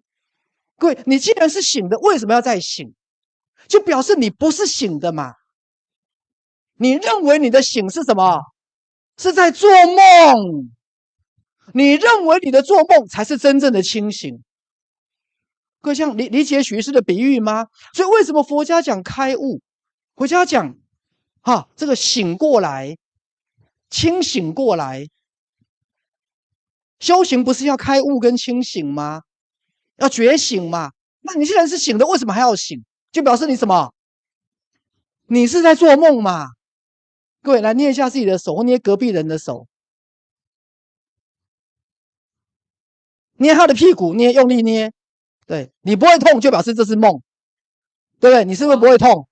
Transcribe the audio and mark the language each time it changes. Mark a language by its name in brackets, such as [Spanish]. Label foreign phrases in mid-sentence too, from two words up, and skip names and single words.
[Chinese] 各位，你既然是醒的，為什麼要再醒？就表示你不是醒的嘛。你認為你的醒是什麼？是在做夢。你認為你的做夢才是真正的清醒。各位，像理解許醫師的比喻嗎？所以為什麼佛家講開悟？佛家講這個醒過來，清醒過來。修行不是要開悟跟清醒嗎？要覺醒嘛。那你既然是醒的，為什麼還要醒？就表示你什麼？你是在做夢嘛。各位，來捏一下自己的手，或捏隔壁人的手，捏他的屁股，用力捏。对，你不會痛，就表示這是夢，對不對？你是不是不會痛？